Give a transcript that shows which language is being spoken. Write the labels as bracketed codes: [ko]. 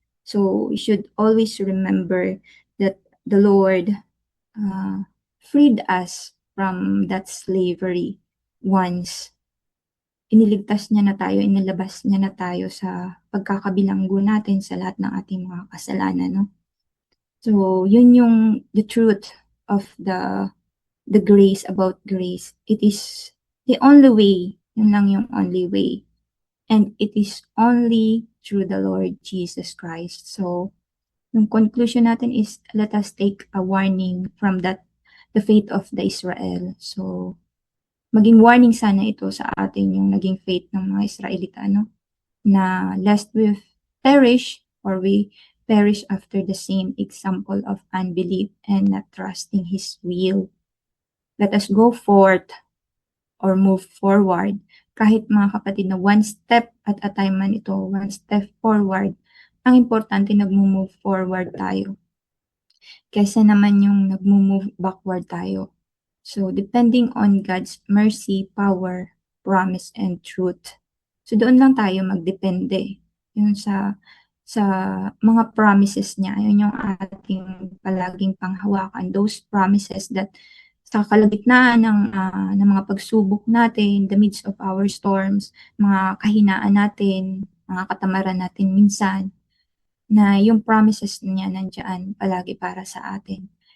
[en] So, we should always remember that the Lord freed us from that slavery once [tl] iniligtas niya na tayo, inilabas niya na tayo sa pagkakabilanggo natin sa lahat ng ating mga kasalanan, no? [en] So, yun yung the truth of the grace about grace. It is the only way. [tl] Yun lang yung [en] only way. And it is only through the Lord Jesus Christ. So, yung conclusion natin is let us take a warning from the faith of the Israel. [tl] So, maging warning sana ito sa atin yung naging faith ng mga Israelita, no? [en] Na lest we perish or we perish after the same example of unbelief and not trusting His will. Let us go forth or move forward. [tl] Kahit mga kapatid na [en] one step at a time [tl] man ito, one step forward, ang importante nag-move forward tayo. Kaysa naman yung nag-move backward tayo. [en] So, depending on God's mercy, power, promise, and truth. [tl] So, doon lang tayo magdepende. Yun sa mga promises niya. Yun yung ating palaging panghawakan. [en] Those promises that [tl] sa kalagitnaan ng mga pagsubok natin, [en] the midst of our storms, [tl] mga kahinaan natin, mga katamaran natin minsan, na yung promises niya nandiyan palagi para sa atin.